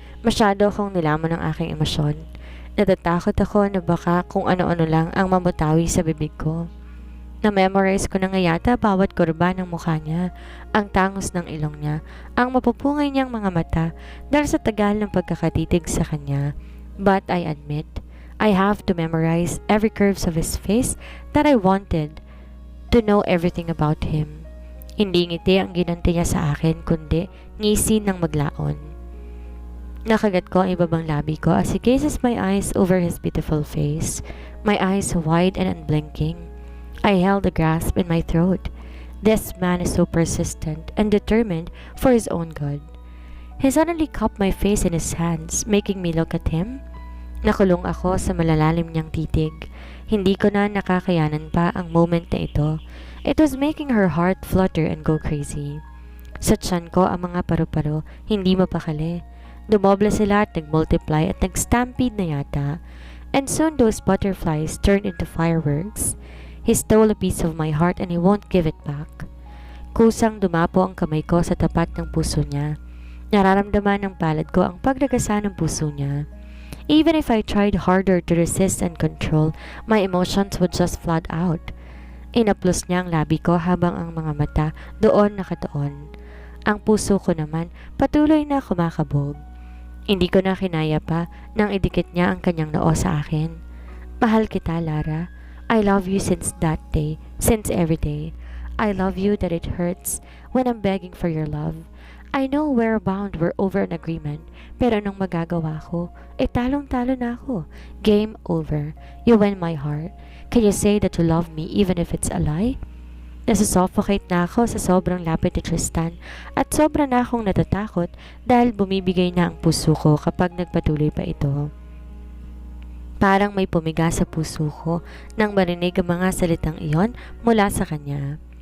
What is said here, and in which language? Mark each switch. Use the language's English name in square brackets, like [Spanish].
[Filipino] Masyado akong nilamon ng aking emosyon. Natatakot ako na baka kung ano-ano lang ang mamutawi sa bibig ko. Na-memorize ko na nga yata bawat kurba ng mukha niya, ang tangos ng ilong niya, ang mapupungay niyang mga mata dahil sa tagal ng pagkakatitig sa kanya. [English] But I admit, I have to memorize every curves of his face that I wanted to know everything about him. [Filipino] Hindi ngiti ang ginanti niya sa akin kundi ngisi ng maglaon. Nakagat ko ang ibabang labi ko [English] as he gazes my eyes over his beautiful face, my eyes wide and unblinking. I held a grasp in my throat. This man is so persistent and determined for his own good. He suddenly cupped my face in his hands, making me look at him. [Filipino] Nakulong ako sa malalalim niyang titig. Hindi ko na nakakayanan pa ang moment na ito. [English] It was making her heart flutter and go crazy. [Filipino] Sa tiyan ko ang mga paru-paro, hindi mapakali. Dumoble sila at nag-multiply at nag-stampede na yata. [English] And soon those butterflies turned into fireworks. He stole a piece of my heart and he won't give it back. [Filipino] Kusang dumapo ang kamay ko sa tapat ng puso niya. Nararamdaman ng palad ko ang pagragasa ng puso niya. [English] Even if I tried harder to resist and control, my emotions would just flood out. [Filipino] Inaplos niya ang labi ko habang ang mga mata doon nakatuon. Ang puso ko naman patuloy na kumakabog. Hindi ko na kinaya pa nang idikit niya ang kanyang noo sa akin. Mahal kita, Lara. [English] I love you since that day, since every day. I love you that it hurts when I'm begging for your love. I know we're bound, we're over an agreement, [Filipino] pero anong magagawa ko? Talong-talo na ako. [English] Game over. You win my heart. Can you say that you love me even if it's a lie? [Filipino] Nasusuffocate na ako sa sobrang lapit ni Tristan at sobra na akong natatakot dahil bumibigay na ang puso ko kapag nagpatuloy pa ito. Parang may pumiga sa puso ko nang marinig ang mga salitang iyon mula sa kanya.